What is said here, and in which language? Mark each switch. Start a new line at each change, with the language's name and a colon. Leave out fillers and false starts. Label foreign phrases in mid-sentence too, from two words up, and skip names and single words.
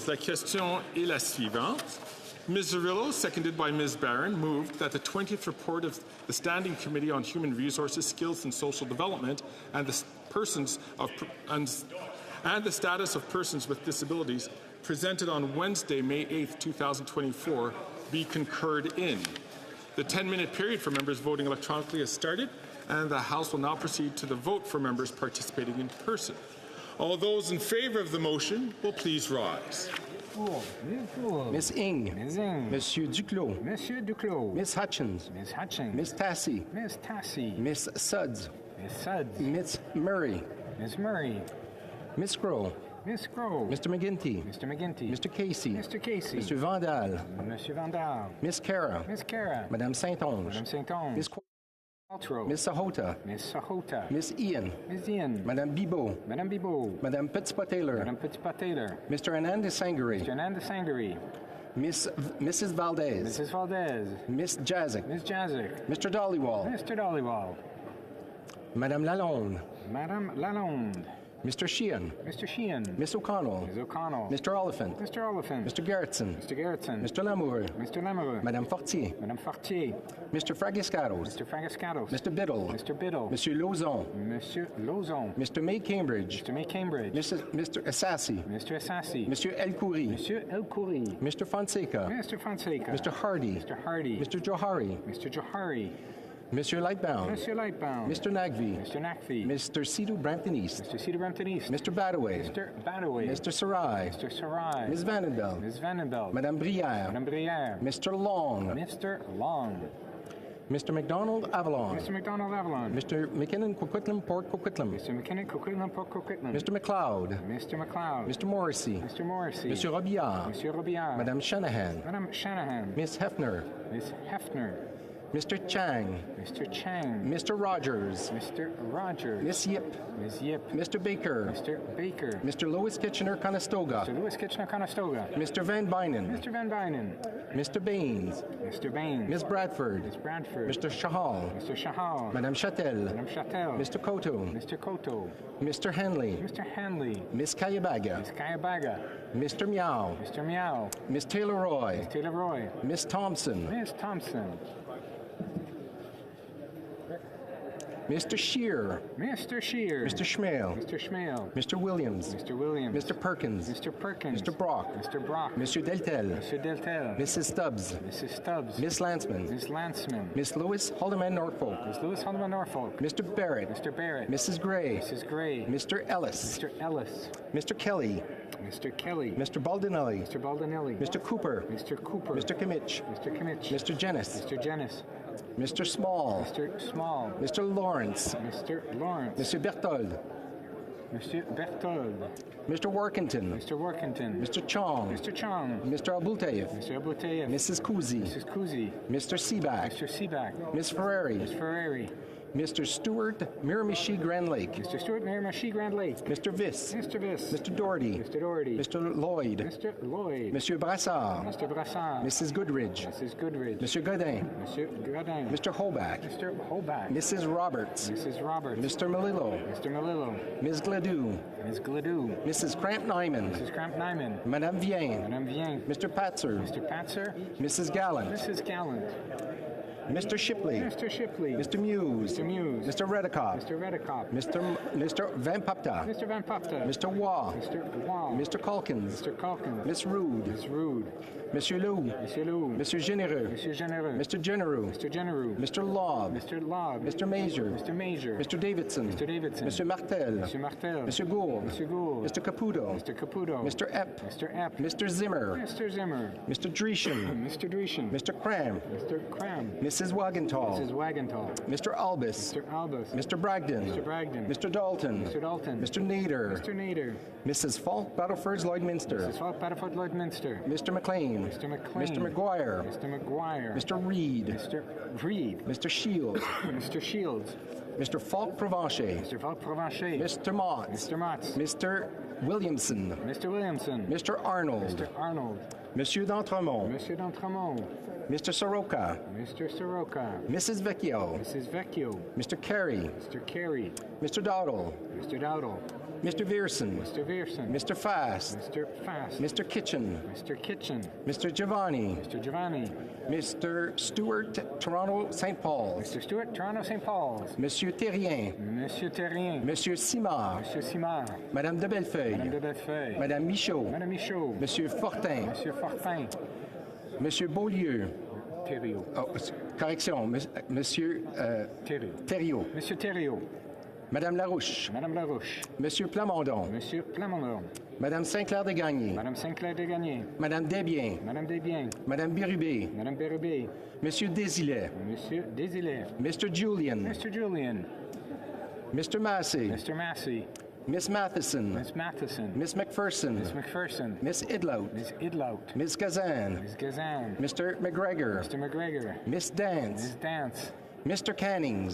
French: La question est la suivante.
English: Ms. Zerillo, seconded by Ms. Barron, moved that the 20th report of the Standing Committee on Human Resources, Skills and Social Development and the persons of and the status of persons with disabilities presented on Wednesday, May 8, 2024, be concurred in. The 10-minute period for members voting electronically has started, and the House will now proceed to the vote for members participating in person. All those in favour of the motion will please rise. Ms. Ng. Ms. Ng. Monsieur Duclos. Monsieur Duclos. Ms. Hutchins. Ms. Hutchins. Ms. Tassi. Ms. Tassi. Ms. Suds. Ms. Suds. Ms. Murray. Ms. Murray. Ms. Groh. Ms. Groh. Mr. McGuinty. Mr. McGuinty. Mr. Casey. Mr. Casey. Mr. Vandal. Monsieur Vandal. Ms. Cara. Ms. Cara. Madame Saint-Onge. Madame Saint-Onge. Ms. Qualtrough. Ms. Sahota. Ms. Sahota. Ms. Ian. Ms. Ian. Madame Bibeau. Madame Bibeau. Madame Petitpas-Taylor. Madame Petitpas-Taylor. Mr. Anand Sangari. Mr. Anand Sangari. Mrs. Valdez. Mrs. Valdez. Ms. Jazik. Ms. Jazik. Mr. Dollywall. Mr. Dollywall. Madame Lalonde. Madame Lalonde. Mr. Sheehan. Mr. Sheehan. Miss O'Connell. Ms. O'Connell. Mr. Oliphant. Mr. Oliphant. Mr. Gerritsen. Mr. Gerritsen. Mr. Lamoureux. Mr. Lamoureux. Madame Fortier. Madame Fortier. Mr. Fragiscatos. Mr. Fragiscatos. Mr. Biddle. Mr. Biddle. Monsieur Lauzon. Monsieur Lauzon. Mr. May Cambridge. Mr. May Cambridge. Mr. Assassi. Mr. Assassi. Monsieur El Khoury. Monsieur El Khoury. Mr. Fonseca. Mr. Fonseca. Mr. Hardy. Mr. Hardy. Mr. Johari. Mr. Johari. Monsieur Lightbound. Monsieur Lightbound. Mr. Nagvi. Mr. Nagvi. Mr. Sidhu Brampton East. Mr. Sidhu Brampton East. Mr. Badaway. Mr. Badaway. Mr. Sarai. Mr. Sarai. Ms. Vandenbeld. Ms. Vandenbeld. Madame Briere. Madame Briere. Mr. Long. Mr. Long. Mr. McDonald Avalon. Mr. McDonald Avalon. Mr. McKinnon Coquitlam Port Coquitlam. Mr. McKinnon Coquitlam Port Coquitlam. Mr. McLeod. Mr. McLeod. Mr. Morrissey. Mr. Morrissey. Mr. Robillard. Mr. Robillard. Madame Shanahan. Madame Shanahan. Miss Hefner. Miss Hefner. Mr. Chang. Mr. Chang. Mr. Rogers. Mr. Rogers. Miss Yip. Miss Yip. Mr. Baker. Mr. Baker. Mr. Lewis Kitchener-Conestoga. Mr. Lewis Kitchener-Conestoga. Mr. Van Bynen. Mr. Van Bynen. Mr. Baines. Mr. Baines. Miss Bradford. Miss Bradford. Mr. Shahal. Mr. Shahal. Madame Chatel. Madame Chatel. Mr. Koto. Mr. Koto. Mr. Hanley. Mr. Hanley. Miss Kayabaga. Miss Kayabaga. Mr. Meow. Mr. Meow. Miss Taylor-Roy. Miss Taylor-Roy. Miss Thompson. Miss Thompson. Mr. Shear. Mr. Shear. Mr. Schmale. Mr. Schmale. Mr. Williams. Mr. Williams. Mr. Perkins. Mr. Perkins. Mr. Brock. Mr. Brock. Monsieur Deltel. Monsieur Deltel. Mrs. Stubbs. Mrs. Stubbs. Miss Lanceman. Miss Lanceman. Miss Lewis Haldeman Norfolk. Miss Lewis Haldeman Norfolk. Mr. Barrett. Mr. Barrett. Mrs. Gray. Mrs. Gray. Mr. Ellis. Mr. Ellis. Mr. Kelly. Mr. Kelly. Mr. Baldinelli. Mr. Baldinelli. Mr. Cooper. Mr. Cooper. Mr. Kimmich. Mr. Kimmich. Mr. Jennis. Mr. Jennis. Mr. Small. Mr. Small. Mr. Lawrence. Mr. Lawrence. Mr. Berthold. Mr. Berthold. Mr. Workington. Mr. Workington. Mr. Chong. Mr. Chong. Mr. Abultayev. Mr. Abultayev. Mrs. Kuzi. Mrs. Kuzi. Mr. Seaback. Mr. Seaback. Miss Ferrari. Miss Ferrari. Mr. Stewart Miramichi Grand Lake. Mr. Stewart Miramichi Grand Lake. Mr. Viss. Mr. Viss. Mr. Doherty. Mr. Doherty. Mr. Lloyd. Mr. Lloyd. Monsieur Brassard. Mr. Brassard. Mrs. Goodridge. Mrs. Goodridge. Monsieur Godin. Monsieur Godin. Mr. Hoback. Mr. Hoback. Mrs. Roberts. Mrs. Roberts. Mr. Melillo. Mr. Melillo. Ms. Gladue. Ms. Gladue. Mrs. Cramp Nyman. Mrs. Cramp Nyman. Madame Vien. Madame Vien. Mr. Patzer. Mr. Patzer. Mrs. Gallant. Mrs. Gallant. Mr. Shipley. Mr. Shipley. Mr. Muse. Mr. Muse. Mr. Redikoff. Mr. Redikoff. Mr. Van Papta. Mr. Van Papta. Mr. Waugh. Mr. Waugh. Mr. Calkins. Mr. Calkins. Miss Rude. Miss Rude. Monsieur Lou. Monsieur Lou. Monsieur Généreux. Monsieur Généreux. Mr. Genereux. Mr. Genereux. Mr. Lobb. Mr. Lobb. Mr. Major. Mr. Major. Mr. Davidson. Mr. Davidson. Mr. Martel. Mr. Martel. Mr. Gould. Mr. Gould. Mr. Caputo. Mr. Caputo. Mr. Epp. Mr. Epp. Mr. Zimmer. Mr. Zimmer. Mr. Dreeshen. Mr. Dreeshen. Mr. Cram. Mr. Cram. Mrs. Wagenthal. Mrs. Wagenthal. Mr. Albus. Mr. Albus. Mr. Bragdon. Mr. Bragdon. Mr. Dalton. Mr. Dalton. Mr. Nader. Mr. Nader. Mrs. Falk Battleford Lloydminster. Mrs. Falk Battleford Lloydminster. Mr. McLean. Mr. McLean. Mr. McGuire. Mr. McGuire. Mr. Reed. Mr. Reed. Mr. Shields. Mr. Shields. Mr. Falk Provencher. Mr. Falk Provencher. Mr. Mott. Mr. Mott. Mr. Williamson. Mr. Williamson. Mr. Arnold. Mr. Arnold. Monsieur d'Entremont. Monsieur d'Entremont. Mr. Soroka. Mr. Soroka. Mrs. Vecchio. Mrs. Vecchio. Mr. Carey. Mr. Carey. Mr. Dowdle. Mr. Dowdle. Mr. Vierson. Mr. Vierson. Mr. Fast. Mr. Fast. Mr. Kitchen. Mr. Kitchen. Mr. Giovanni. Mr. Giovanni. Mr. Stewart, Toronto, St. Paul's. Mr. Stewart, Toronto, St. Paul's. Monsieur Terrien. Monsieur Terrien. Monsieur Simard. Monsieur Simard. Madame de Bellefeuille. Madame de Bellefeuille. Madame Michaud. Madame Michaud. Monsieur Fortin. Monsieur Fortin. Monsieur Beaulieu. Thériault. Oh, correction, Monsieur Thériault. Monsieur Thériault. Madame Larouche. Madame Larouche. Monsieur Plamondon. Monsieur Plamondon. Madame Saint-Clair-de-Gagné. Madame Saint-Clair-de-Gagné. Madame Desbiens. Madame Desbiens. Madame Bérubé. Madame Bérubé. Monsieur Désilet. Monsieur Désilet. Mr. Julian. Mr. Julian. Mr. Massey. Mr. Massey. Miss Matheson. Miss Matheson. Miss McPherson. Miss McPherson. Miss Idlout. Miss Idlout. Miss Gazan. Miss Gazan. Mr. McGregor. Mr. McGregor. Miss Dance. Miss Dance. Mr. Cannings.